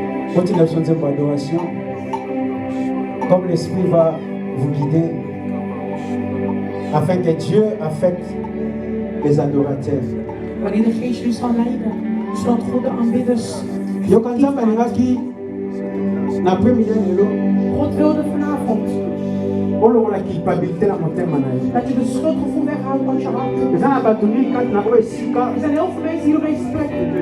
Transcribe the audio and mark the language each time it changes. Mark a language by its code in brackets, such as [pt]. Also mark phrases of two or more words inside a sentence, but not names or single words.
[fr] Continuez à chanter pour adoration. Comme l'Esprit va vous guider, afin que Dieu affecte les adorateurs. [nl] Wanneer de Geest u zal leiden, zodat God de aanbidders. God wilde vanavond dat je de schuldgevoel weghoudt uit je hart. Er zijn heel veel mensen hier op deze plek.